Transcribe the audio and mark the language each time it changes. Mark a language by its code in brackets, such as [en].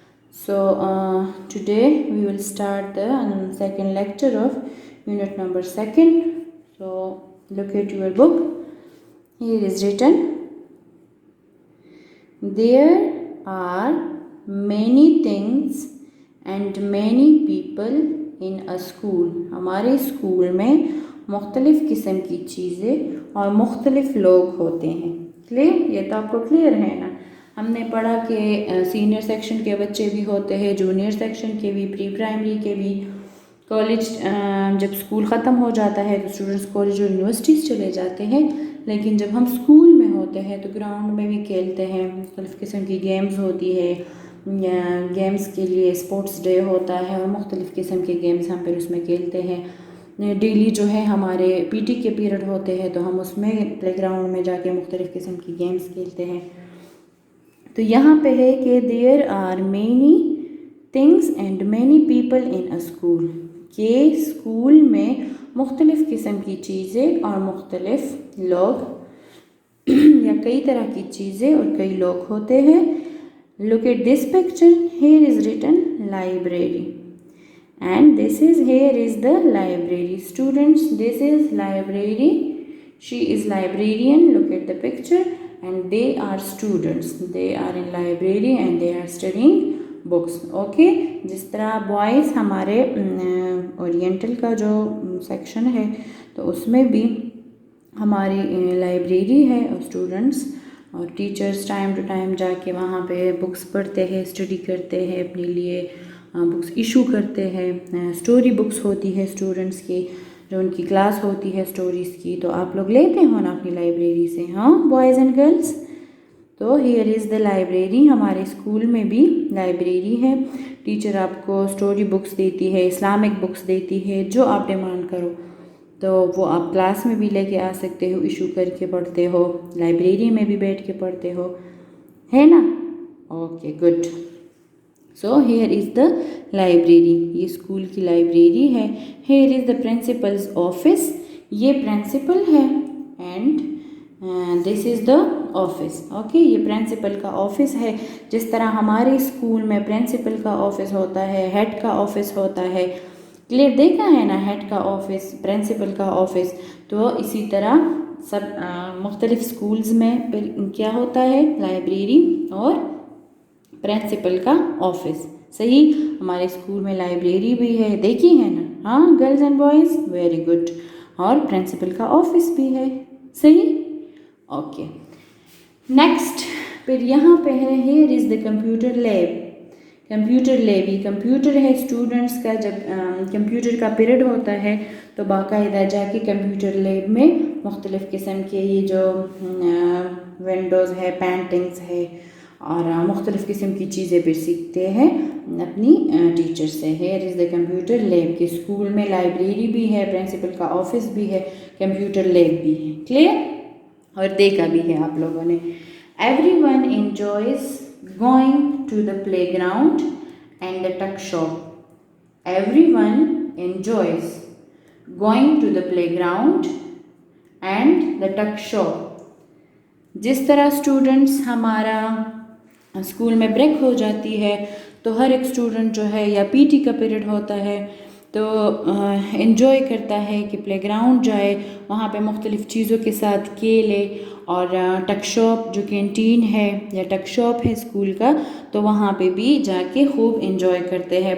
[en] So today we will start the second lecture of unit number 2. So look at your book. Here is written, there are many things and many people in a school. [ur] ہمارے school میں مختلف قسم کی چیزیں اور مختلف لوگ ہوتے ہیں. کلیئر؟ یہ تو آپ کو کلیئر ہے نا. ہم نے پڑھا کہ سینئر سیکشن کے بچے بھی ہوتے ہیں، جونیئر سیکشن کے بھی، پری پرائمری کے بھی. کالج جب اسکول ختم ہو جاتا ہے تو اسٹوڈنٹس کالج اور یونیورسٹیز چلے جاتے ہیں، لیکن جب ہم اسکول میں ہوتے ہیں تو گراؤنڈ میں بھی کھیلتے ہیں. مختلف قسم کی گیمز ہوتی ہے، گیمز کے لیے اسپورٹس ڈے ہوتا ہے اور مختلف قسم کے گیمز ہم پھر اس میں کھیلتے ہیں. ڈیلی جو ہے ہمارے پی ٹی کے پیریڈ ہوتے ہیں تو ہم اس میں پلے گراؤنڈ میں جا کے مختلف قسم کی گیمز کھیلتے ہیں. تو یہاں پہ ہے کہ [en] there are many things and many people in a school، [ur] کہ اسکول میں مختلف قسم کی چیزیں اور مختلف لوگ یا کئی طرح کی چیزیں اور کئی لوگ ہوتے ہیں. [en] Look at this picture. Here is written library, and this is, here is the library. Students, this is library. She is librarian. Look at the picture. And they are students. They are in library and they are studying books. Okay. [ur] جس طرح boys ہمارے oriental کا جو section ہے تو اس میں بھی ہماری لائبریری ہے، اور اسٹوڈنٹس اور ٹیچرس ٹائم ٹو ٹائم جا کے وہاں پہ بکس پڑھتے ہیں، اسٹڈی کرتے ہیں، اپنے لیے بکس ایشو کرتے ہیں. اسٹوری بکس ہوتی ہے اسٹوڈنٹس کی، جو ان کی کلاس ہوتی ہے اسٹوریز کی، تو آپ لوگ لیتے ہو نا اپنی لائبریری سے، ہاں [en] Boys and girls. [ur] تو [en] Here is the library. [ur] ہمارے اسکول میں بھی لائبریری ہے. ٹیچر آپ کو اسٹوری بکس دیتی ہے، اسلامک بکس دیتی ہے، جو آپ ڈیمانڈ کرو تو وہ آپ کلاس میں بھی لے کے آ سکتے ہو، ایشو کر کے پڑھتے ہو، لائبریری میں بھی بیٹھ کے پڑھتے ہو، ہے نا؟ Okay good. [en] So here is the library. [ur] یہ اسکول کی لائبریری ہے. [en] Here is the principal's office. [ur] یہ پرنسپل ہے، [en] And this is the office. [ur] Okay, یہ پرنسپل کا آفس ہے. جس طرح ہمارے اسکول میں پرنسپل کا آفس ہوتا ہے، ہیڈ کا آفس ہوتا ہے. کلیئر دیکھا ہے نا، ہیڈ کا آفس، پرنسپل کا آفس. تو اسی طرح سب مختلف اسکولز میں کیا ہوتا ہے، لائبریری اور پرنسپل کا آفس. صحیح، ہمارے اسکول میں لائبریری بھی ہے، دیکھی ہے نا؟ ہاں [en] Girls and boys, very good. [ur] اور پرنسپل کا آفس بھی ہے. صحیح، اوکے. نیکسٹ پھر یہاں پہ ہے [en] Here is the computer lab. [ur] Computer lab یہ کمپیوٹر ہے اسٹوڈنٹس کا. جب کمپیوٹر کا پیریڈ ہوتا ہے تو باقاعدہ جا کے کمپیوٹر لیب میں مختلف قسم کے یہ جو ونڈوز ہے، پینٹنگز ہے اور مختلف قسم کی چیزیں بھی سیکھتے ہیں اپنی ٹیچر سے. [en] Here is the computer lab. [ur] کے اسکول میں لائبریری بھی ہے، پرنسپل کا آفس بھی ہے، کمپیوٹر لیب بھی ہے. کلیئر؟ اور دیکھا بھی ہے آپ لوگوں نے. [en] Everyone enjoys going to the playground and the tuck shop. Everyone enjoys going to the playground and the tuck shop. [ur] جس طرح اسٹوڈنٹس ہمارا اسکول میں بریک ہو جاتی ہے تو ہر ایک اسٹوڈنٹ جو ہے یا پی ٹی کا پیریڈ ہوتا ہے تو انجوائے کرتا ہے کہ پلے گراؤنڈ جائے، وہاں پہ مختلف چیزوں کے ساتھ کھیلے. اور ٹک شاپ جو کینٹین ہے یا ٹک شاپ ہے اسکول کا تو وہاں پہ بھی جا کے خوب انجوائے کرتے ہیں.